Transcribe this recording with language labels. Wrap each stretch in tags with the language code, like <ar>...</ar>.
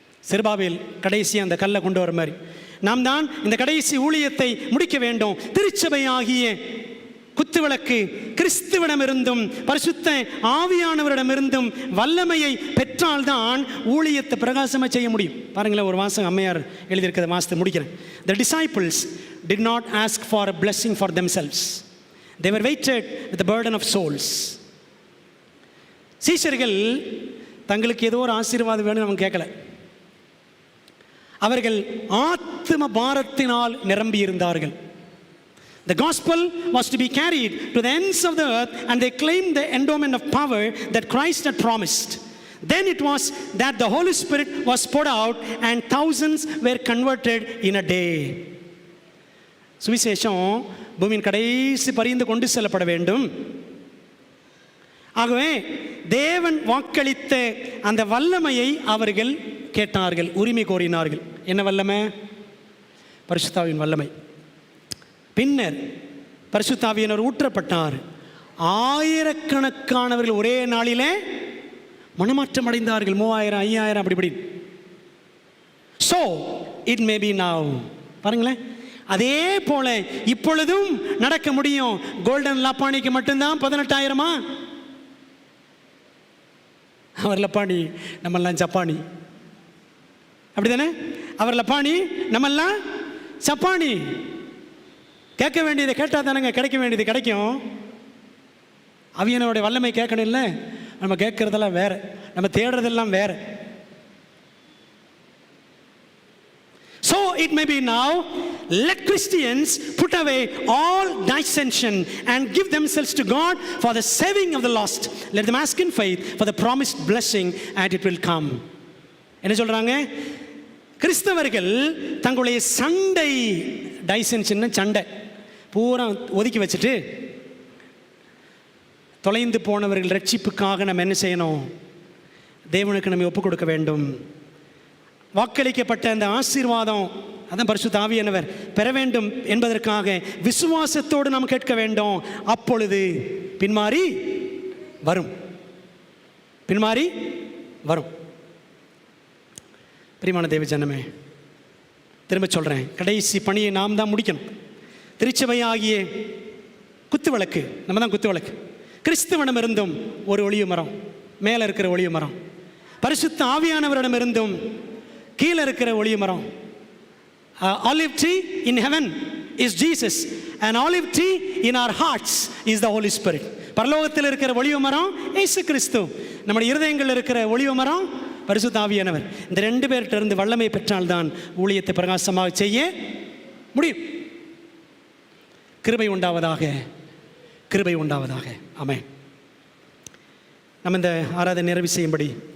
<ta>செருபாபேல் கடைசி அந்த கல்லை கொண்டு வர மாதிரி நாம் தான் இந்த கடைசி ஊழியத்தை முடிக்க வேண்டும். திருச்சபையாகிய குத்துவிளக்கு கிறிஸ்துவிடமிருந்தும் பரிசுத்த ஆவியானவரிடமிருந்தும் வல்லமையை பெற்றால்தான் ஊழியத்தை பிரகாசமாக செய்ய முடியும். பாருங்களேன், ஒரு வாசகம் அம்மையார் எழுதியிருக்கிறத வாசத்தை முடிக்கிறேன்.</ta> <en>The disciples did not ask for a blessing for themselves. They were weighted with the burden of souls.</en> <ta>சீஷர்கள் தங்களுக்கு ஏதோ ஒரு ஆசீர்வாதம் வேணும்னு அவங்க கேட்கல. அவர்கள் ஆத்ம பாரத்தினால் நிரம்பி இருந்தார்கள்.</ta> <en>The gospel was to be carried to the ends of the earth, and they claimed the endowment of power that Christ had promised. Then it was that the Holy Spirit was poured out and thousands were converted in a day.</en> <ta>சுவிசேஷம் பூமியின் கடைசி பரிந்து கொண்டு செல்லப்பட வேண்டும். ஆகவே தேவன் வாக்களித்த அந்த வல்லமையை அவர்கள் கேட்டார்கள், உரிமை கோரினார்கள். என்ன வல்லமை? பரிசுத்தாவின் வல்லமை. பின்னர் பரிசுத்தாவியினர் ஊற்றப்பட்டார். ஆயிரக்கணக்கானவர்கள் ஒரே நாளிலே மனமாற்றம் அடைந்தார்கள். 3000, 5000 அப்படி.</ta> <en>So it may be now.</en> <ta>பாருங்களேன், அதே போல இப்பொழுதும் நடக்க முடியும். கோல்டன் லப்பானிக்கு மட்டும்தான் 18,000. அவர் லப்பானி, நம்மெல்லாம் ஜப்பானி, அப்படிதானே? அவர் லப்பானி, நம்மெல்லாம் சப்பானி. கேட்க வேண்டியதை கேட்டால் தானேங்க கிடைக்க வேண்டியது கிடைக்கும். அவியனோட வல்லமை கேட்கணும் இல்லை? நம்ம கேட்கறதெல்லாம் வேற, நம்ம தேடுறதெல்லாம் வேற.</ta> <en>So it may be now. Let Christians put away all dissension and give themselves to God for the saving of the lost. Let them ask in faith for the promised blessing, and it will come.</en> <ta>என்ன சொல்றாங்க? கிறிஸ்தவர்கள் தங்களுடைய சண்டை, டைசென்ஷன் சண்டை பூரா ஒதுக்கி வச்சுட்டு தொலைந்து போனவர்கள் ரட்சிப்புக்காக நம்ம என்ன செய்யணும்? தேவனுக்கு நம்ம ஒப்புக் கொடுக்க வேண்டும். வாக்களிக்கப்பட்ட அந்த ஆசீர்வாதம், அதான் பரிசுத்த ஆவியானவர் பெற வேண்டும் என்பதற்காக விசுவாசத்தோடு நாம் கேட்க வேண்டும். அப்பொழுது பின்மாறி வரும், பின்மாறி வரும். பிரியமான தேவ ஜனமே, திரும்ப சொல்கிறேன், கடைசி பணியை நாம் தான் முடிக்கணும். திருச்சபையாகிய குத்து விளக்கு, நம்ம தான் குத்து விளக்கு. கிறிஸ்துவனிடமிருந்தும் ஒரு ஒளிவு மரம், மேலே இருக்கிற ஒளிவு மரம், பரிசுத்த ஆவியானவரிடமிருந்தும் கீழே இருக்கிற ஒளிவு மரம்.</ta> <en>Olive tree in heaven is Jesus, and olive tree in our hearts is the Holy Spirit.</en> <ta>பரலோகத்தில் இருக்கிற ஒளிவு மரம் இயேசு கிறிஸ்து, நம்முடைய இருதயங்களில் இருக்கிற ஒளிவு மரம் பரிசுத்த ஆவியானவர். இந்த 2 பேர்கிட்ட இருந்து வல்லமை பெற்றால்தான் ஊழியத்தை பிரகாசமாக செய்ய முடியும். கிருபை உண்டாவதாக, கிருபை உண்டாவதாக. ஆமென். நம்ம இந்த ஆராதனை நிறைவு செய்யும்படி</ta>